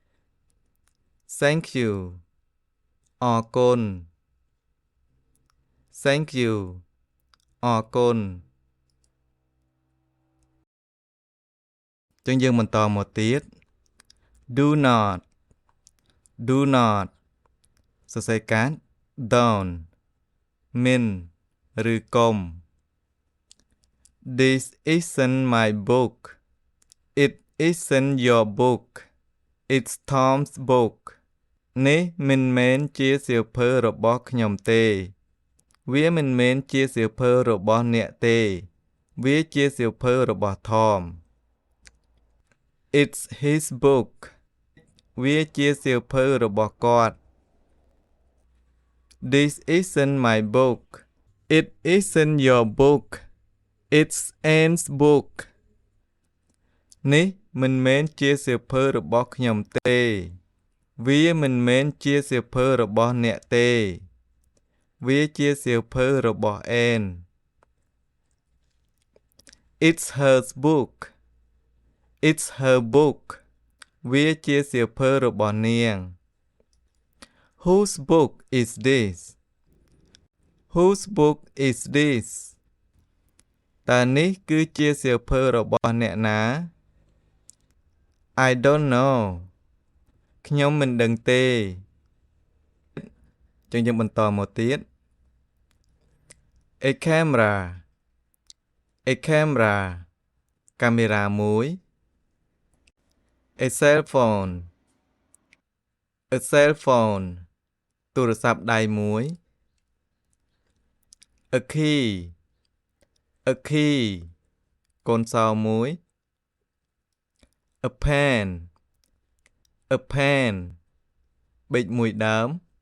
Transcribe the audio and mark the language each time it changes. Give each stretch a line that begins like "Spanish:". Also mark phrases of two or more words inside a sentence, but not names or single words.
English: Thank you
Khmer: អរគុណ
English: Thank you
Khmer: អរគុណចឹងយើងបន្តមកទៀត
English: Do not Do not
Khmer: សរសេរកាត់ Don't មិនឬកុំ
English: This isn't my book It isn't your book It's Tom's book
Khmer: នេះមិនមែនជាសៀវភៅរបស់ខ្ញុំទេវាមិនមែនជាសៀវភៅរបស់អ្នកទេវាជាសៀវភៅរបស់ Tom
English: It's his book
Khmer: វាជាសៀវភៅរបស់គាត់
English: This isn't my book It isn't your book It's Anne's book
Khmer: នេះមិនមែនជាសៀវភៅរបស់ខ្ញុំទេវាមិនមែនជាសៀវភៅរបស់អ្នកទេវាជាសៀវភៅរបស់ Anne
English: It's her book It's her book
Khmer: វាជាសៀវភៅរបស់នាង
English: Whose book is this Whose book is this
Khmer: តើនេះគឺជាសៀវភៅរបស់អ្នកណា
English: I don't know
Khmer: ខ្ញុំមិនដឹងទេចឹងយើងបន្តមកទៀត
English: A camera A camera
Khmer: កាមេរ៉ាមួយ
English: A cell phone A cell phone
Khmer: ទូរស័ព្ទដៃមួយ
English: A key A key
Khmer: កូនសោមួយ
English: A pen A pen
Khmer: ប៊ិចមួយដើម